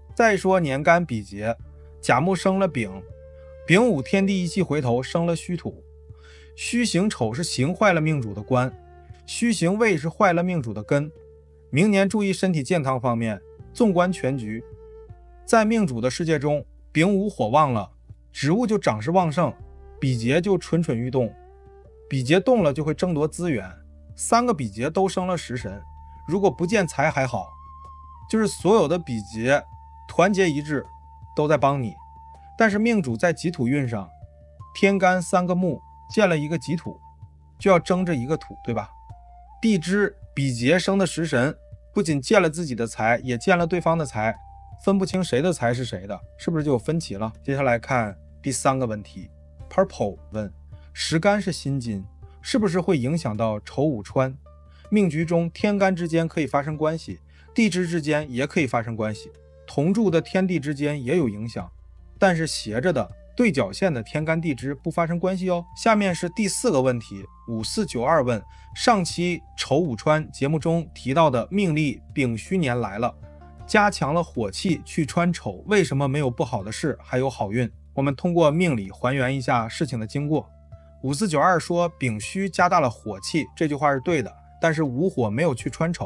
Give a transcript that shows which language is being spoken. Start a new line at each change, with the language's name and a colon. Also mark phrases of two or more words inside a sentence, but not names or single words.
Chinese: 再說年干比劫，甲木生了丙，丙午天地一氣回頭生了戌土，戌刑丑是刑壞了命主的官，戌刑未是壞了命主的根。明年注意身體健康方面。縱觀全局，在命主的世界中，丙午火旺了，植物就長勢旺盛，比劫就蠢蠢欲動，比劫動了就會爭奪資源。3個比劫都生了食神，如果不見財還好，就是所有的比劫團結一致都在幫你。但是命主在己土運上，天干3個木見了一個己土，就要爭這一個土，對吧？地支比劫生的食神不僅見了自己的財，也見了對方的財，分不清誰的財是誰的，是不是就有分歧了？接下來看第3個問題。 Purple 問，時干是辛金，是不是會影響到丑午穿？命局中天干之間可以發生關係，地支之間也可以發生關係，同住的天地之間也有影響，但是斜着的對角線的天干地支不發生關係哦。下面是第4個問題。5492問，上期丑午穿節目中提到的命例丙戌年來了，加強了火氣去穿丑，為什麼沒有不好的事，還有好運？我們通過命理還原一下事情的經過。5492說丙戌加大了火氣，這句話是對的，但是午火沒有去穿丑。